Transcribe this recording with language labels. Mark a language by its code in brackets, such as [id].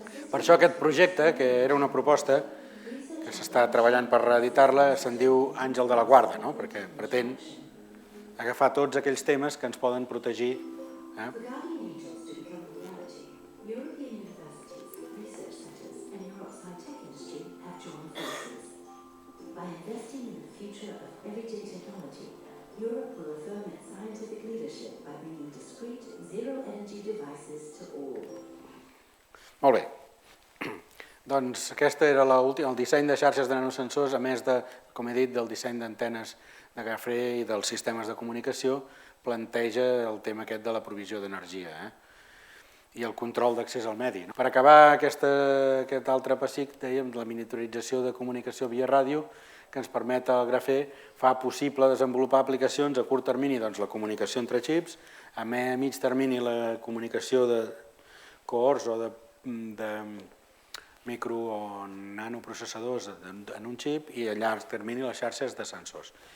[ca] Per això aquest projecte, que era una proposta que s'està treballant per reeditar-la, se'n diu Àngel de la Guarda, perquè pretén agafar tots aquells temes que ens poden protegir. [en] For Guardian Angels to become a reality, European universities, research centres and Europe's high-tech industry have joined forces. By investing in the future of everyday technology, Europe will affirm its scientific leadership by bringing discrete, zero-energy devices to all. [ca] Molt bé. Doncs aquest era el disseny de xarxes de nanosensors, a més de, com he dit, del disseny d'antenes de grafè i dels sistemes de comunicació, planteja el tema aquest de la provisió d'energia i el control d'accés al medi. Per acabar aquest altre pessic, dèiem, la miniaturització de comunicació via ràdio, que ens permet el grafè, fa possible desenvolupar aplicacions a curt termini, doncs la comunicació entre xips, a mig termini la comunicació de cohorts o de micro o nanoprocessadors en un xip i a llarg termini les xarxes de sensors.